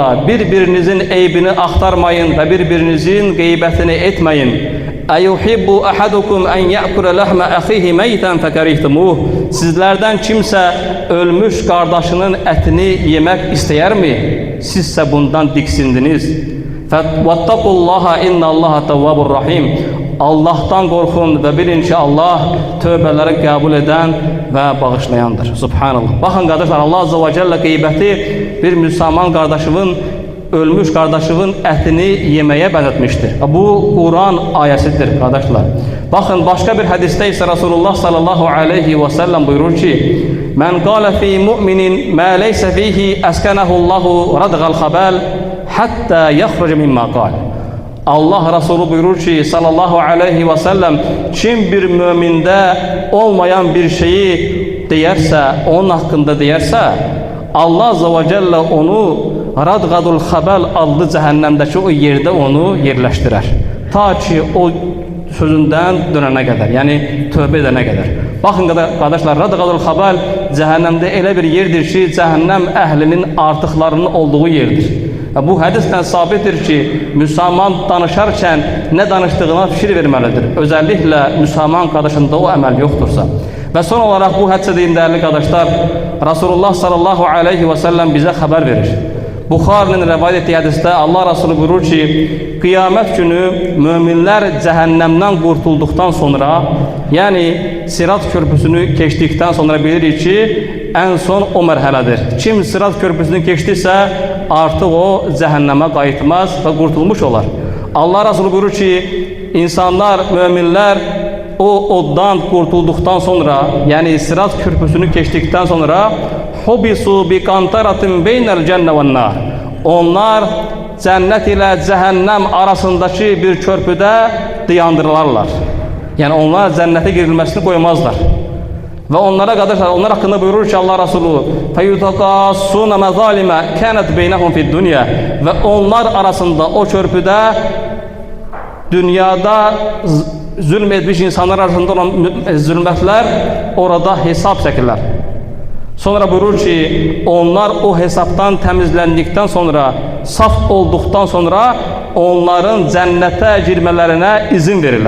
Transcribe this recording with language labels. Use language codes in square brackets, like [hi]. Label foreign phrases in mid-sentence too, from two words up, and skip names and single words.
[az] Bir-birinizin eybini axtarmayın və bir-birinizin qeybətini etməyin. [ar] أيحب أحدكم أن يأكل لحم أخيه ميتا فكرهتموه. [az] Sizlərdən kimsə ölmüş qardaşının ətini yemək istəyərmi? Sizsə bundan diksindiniz. [ar] واتقوا الله إن الله تواب رحيم. [az] Allah'tan qorxun və bilin ki, Allah tövbələri qəbul edən və bağışlayandır. Subhanallah. Baxın qardaşlar, Allah azze ve celle qeybəti bir müsəlman qardaşının ölmüş [tr] kardeşinin etini yemeye benzetmiştir. [az] Bu Kur'an ayəsidir kardeşler. [tr] Bakın başka bir hadiste ise Resulullah sallallahu aleyhi ve sellem buyurur ki: [ar] "من قال في مؤمن ما ليس فيه أسكنه الله ردغة الخبال حتى يخرج مما قال." [tr] Allah Resulü buyurur ki sallallahu aleyhi ve sellem, kim bir müminde olmayan bir şeyi deyerse, onun hakkında deyerse, Allah azze ve celle onu [ar] ردغة الخبال [tr] adlı cehennemdeki o yerde onu yerleştirer. Ta ki o sözünden dönene kadar, yani tövbe edene kadar. Bakın kardeşler, [ar] ردغة الخبال [az] cehennemde elə bir yerdir ki, cehennem əhlinin artıqlarının olduğu yerdir. Bu hədisdən sabitdir ki, Müslüman danışarkən nə danışdığına fikir verməlidir. [tr] Özellikle Müslüman [az] qardaşında o əməl yoxdursa. [tr] Ve son olarak bu hədisədəyim değerli kardeşler, Resulullah sallallahu aleyhi ve sellem bize haber verir. [az] Buxarinin rəvayət etdiyi hədisdə Allah Resulü buyurur ki, qiyamət günü möminlər cəhənnəmdən qurtulduqdan sonra, yəni Sirat körpüsünü keçdikdən sonra bilirik ki, ən son o mərhələdir. Kim Sirat körpüsünü keçdisə, artıq o cəhənnəmə qayıtmaz və qurtulmuş olar. Allah Resulü buyurur ki, insanlar, möminlər o oddan qurtulduqdan sonra, yəni Sirat körpüsünü keçdikdən sonra [ar] حبسوا بقنطرة بين الجنة والنار. [tr] Onlar cennet ile cehennem arasındaki bir körpüde dayandırırlar. Yani onlar cennete girilmesini koymazlar. Ve onlara kardeşler, onlar hakkında buyurur ki Allah Resulü [ar] فَيُتَقَاسُونَ مَظَالِمَ كَانَتْ بَيْنَهُمْ فِي الدُّنْيَا. [tr] Ve onlar arasında o körpüde dünyada zulmetmiş insanlar arasında olan zulmetler orada hesap çekirler. Sonra buyurur ki onlar o hesaptan temizlendikten sonra, saf olduktan sonra onların cennete girmelerine izin verirler.